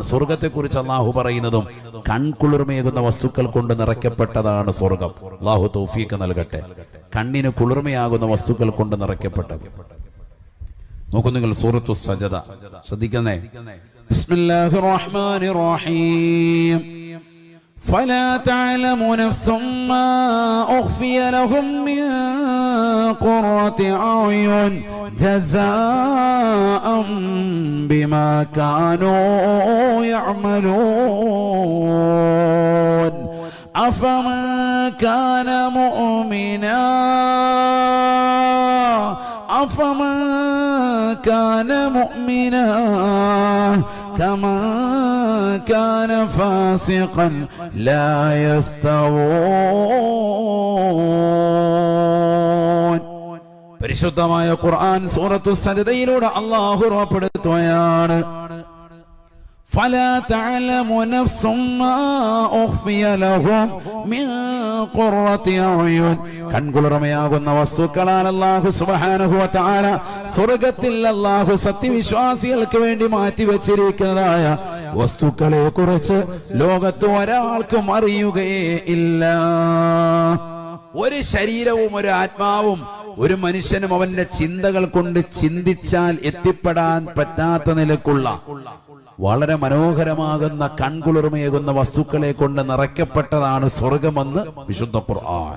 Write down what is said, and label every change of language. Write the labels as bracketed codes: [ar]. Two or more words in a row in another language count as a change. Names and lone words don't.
[ml] സ്വർഗത്തെക്കുറിച്ച് അല്ലാഹു പറയുന്നതും കൺകുളിർമയാകുന്ന വസ്തുക്കൾ കൊണ്ട് നിറയ്ക്കപ്പെട്ടതാണ് സ്വർഗം. അല്ലാഹു തൗഫീഖ് നൽകട്ടെ. കണ്ണിന് കുളിർമയാകുന്ന വസ്തുക്കൾ കൊണ്ട് നിറയ്ക്കപ്പെട്ടത്. നോക്കൂ നിങ്ങൾ സൂറത്തു സജദ ശ്രദ്ധിക്കുന്നേ. [ar] بسم الله الرحمن الرحيم. فلا تعلم نفس ما أخفي لهم من قرة أعين جزاء بما كانوا يعملون أفمن كان مؤمنا كمن كان فاسقا لا يستوون. [ml] പരിശുദ്ധമായ ഖുർആൻ സൂറത്തു സജദയിലൂടെ അല്ലാഹു ഉറപ്പെടുത്തുകയാണ്, [ar] فلا تعلم نفس ما أخفي لهم من قرة أعين. [ml] കൺകുളിർമയാകുന്ന വസ്തുക്കളാൽ അല്ലാഹു [ar] سبحانه وتعالى [ml] സ്വർഗ്ഗത്തിൽ അല്ലാഹു സത്യവിശ്വാസികൾക്ക് വേണ്ടി മാറ്റിവെച്ചിരിക്കുന്നതായ വസ്തുക്കളെ കുറിച്ച് ലോകത്ത് ഒരാൾക്കും അറിയുകയേ ഇല്ല. ഒരു ശരീരവും ഒരു ആത്മാവും ഒരു മനുഷ്യനും അവന്റെ ചിന്തകൾ കൊണ്ട് ചിന്തിച്ചാൽ എത്തിപ്പെടാൻ പറ്റാത്ത നിലക്കുള്ള വളരെ മനോഹരമാകുന്ന കൺകുളിർമയേകുന്ന വസ്തുക്കളെ കൊണ്ട് നിറയ്ക്കപ്പെട്ടതാണ് സ്വർഗമെന്ന് വിശുദ്ധ ഖുർആൻ.